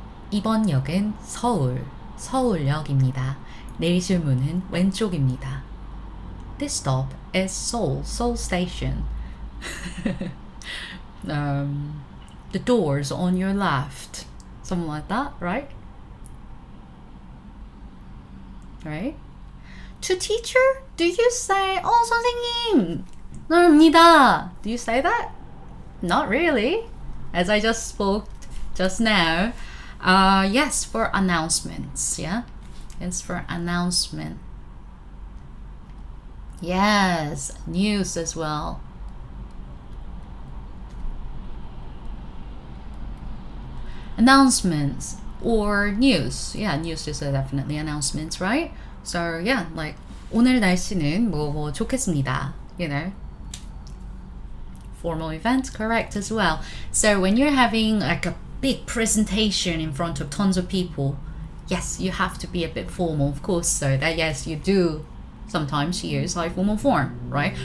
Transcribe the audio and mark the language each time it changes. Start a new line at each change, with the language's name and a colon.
Korean: 이번 역은 서울역입니다. 내리실 문은 왼쪽입니다.
English: This stop is Seoul Station. The doors on your left. Something like that, right? Right? To teacher, do you say,
Korean: 선생님, 옵니다.
English: Do you say that? Not really. As I just spoke just now. Yes, for announcements, yeah? It's for announcement. Yes, news as well. Announcements or news. Yeah, news is definitely announcements, right? So yeah, like
Korean: 오늘 날씨는 뭐 좋겠습니다.
English: You know, formal event, correct as well. So when you're having like a big presentation in front of tons of people, yes, you have to be a bit formal, of course. So that yes, you do sometimes use high formal form, right?